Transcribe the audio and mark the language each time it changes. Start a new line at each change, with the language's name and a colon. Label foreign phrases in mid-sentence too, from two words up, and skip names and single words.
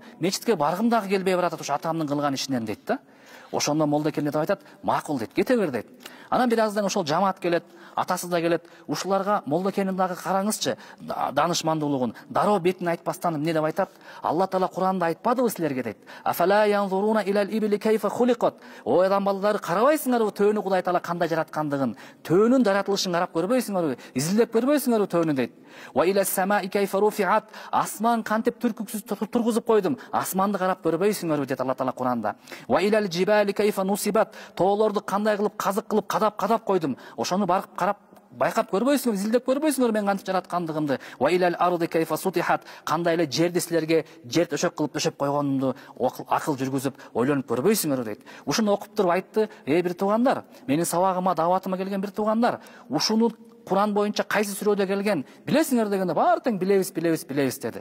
Kyrgyz: Мечитке баргым дагы келбей баратат ошо атамдын кылган ишинен дейт да. Ошондо молда келип айтат, макул дейт, кете бер дейт. Анан бир аздан ошол жамаат келет, атасы да келет. Ушуларга молда келин дагы караңызчы, данышмандуулугун, дароо бетин айтпастан эмне деп айтат? Алла Таала Куранда айтпадыбы силерге дейт.
Arabic: أفلا ينظرون إلى الإبل كيف خلقت.
Kyrgyz: О адам балдары, карабайсыңарбы төөнү Кудай Таала кандай жараткандыгын? Төөнүн жаратылышын карап көрбөйсүңөрбү? Изилдеп көрбөйсүңөрбү төөнү дейт.
Arabic: وإلى السماء كيف رفعت.
Kyrgyz: Асман кантип түркүксүз тургузуп койдум? Асманды карап көрбөйсүңөрбү дейт Алла Таала Куранда.
Arabic: وإلى الجبال كيف نصبت.
Kyrgyz: Тоолорду кандай кылып казык кылып кадап койдум? Ошону барып карап байкап көрбөйсүңөр, изилдеп көрбөйсүңөр мен кантип жараткандыгымды.
Arabic: وإلى الأرض كيف سطحت.
Kyrgyz: Кандай эле жерди силерге жер төшөк кылып төшөп койгонумду акыл жүргүзүп ойлонуп көрбөйсүңөр дейт. Ушуну окуп туруп айтты: бир туугандар, менин сабагыма, дааватыма келген бир туугандар, ушуну Куран боюнча кайсы сүрөдө келген билесиңер дегенде, баары тең билебиз деди.